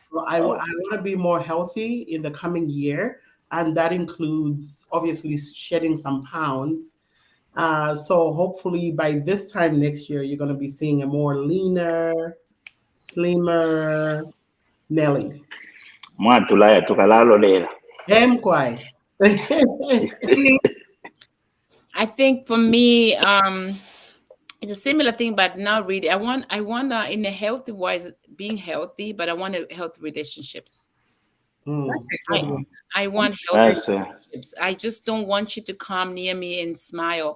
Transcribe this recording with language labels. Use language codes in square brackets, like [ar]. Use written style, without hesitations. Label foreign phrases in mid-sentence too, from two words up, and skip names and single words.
[en] So I want to be more healthy in the coming year. And that includes obviously shedding some pounds. So hopefully by this time next year, you're going to be seeing a more leaner, slimmer Nelly. [bem] Mwatulaya tukalalo lela. [en] Kwai. I think for me, it's a similar thing, but not really. I want in a healthy wise, being healthy, but I want healthy relationships. That's a good one. I want healthy relationships. I just don't want you to come near me and smile.